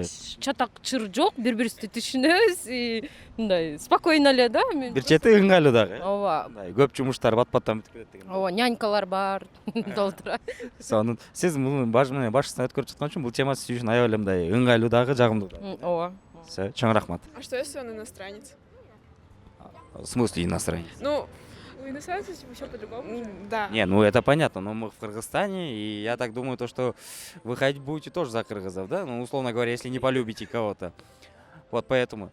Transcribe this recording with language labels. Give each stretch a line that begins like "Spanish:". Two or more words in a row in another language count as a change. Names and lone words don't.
Kyrgyz: Чатак чыр жок, бири-бирибизди түшүнөбүз. Мындай спокойно эле да. бир чети ыңгайлуу дагы. Ооба. Мындай көп жумуштар бат-баттан бүтүп кетет деген. Ооба, нянькалар бар. Долтура. Сонун. Сиз муну башыңыздан өткөрүп жаткан үчүн бул тема сиз үчүн аябай эле мындай ыңгайлуу дагы, жагымдуу дагы. Ооба. Всё, чоң рахмат.
Russian: А что если он иностранец? В смысле иностранец? Ну, у иностранцев все по-другому. Да. Не, ну это понятно, но мы в Кыргызстане, и я так думаю, то, что вы ходить будете тоже за кыргызов, да? Ну, условно говоря, если не полюбите кого-то. Вот поэтому.